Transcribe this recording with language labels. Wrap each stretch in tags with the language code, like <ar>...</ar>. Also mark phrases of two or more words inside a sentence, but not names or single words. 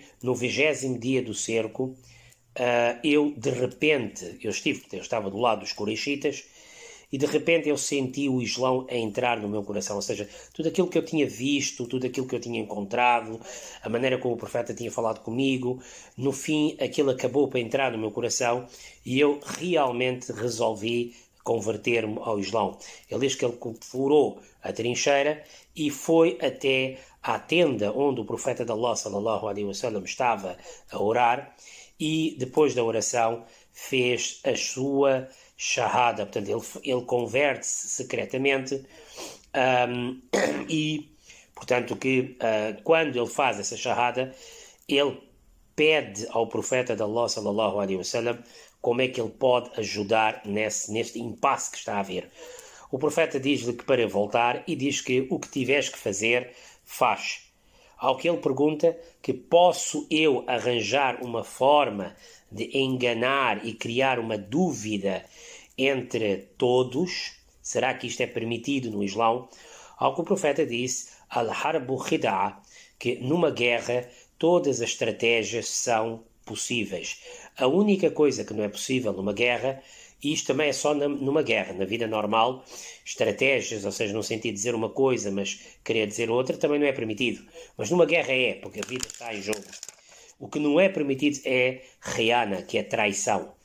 <pt>no 20º dia do cerco, eu estava do lado dos Quraishitas, e de repente eu senti o Islão a entrar no meu coração, ou seja, tudo aquilo que eu tinha visto, tudo aquilo que eu tinha encontrado, a maneira como o profeta tinha falado comigo, no fim aquilo acabou por entrar no meu coração e eu realmente resolvi converter-me ao Islão. Ele diz que ele furou a trincheira e foi até à tenda onde o profeta de Allah</pt> <ar>صلى الله عليه وسلم</ar> <pt>estava a orar, e depois da oração fez a sua shahada, portanto ele converte-se secretamente, e portanto que quando ele faz essa shahada, ele pede ao profeta de Allah</pt> <ar>صلى الله عليه وسلم</ar> <pt>como é que ele pode ajudar neste impasse que está a haver. O profeta diz-lhe que para voltar, e diz que o que tiveres que fazer, faz. Ao que ele pergunta que posso eu arranjar uma forma de enganar e criar uma dúvida entre todos? Será que isto é permitido no Islão? Ao que o profeta disse,</pt> <ar>الحرب خدعة,</ar> <pt>que numa guerra todas as estratégias são possíveis. A única coisa que não é possível numa guerra, e isto também é só numa guerra, na vida normal, estratégias, ou seja, no sentido de dizer uma coisa, mas querer dizer outra, também não é permitido. Mas numa guerra porque a vida está em jogo. O que não é permitido é khiana, que é traição.</pt>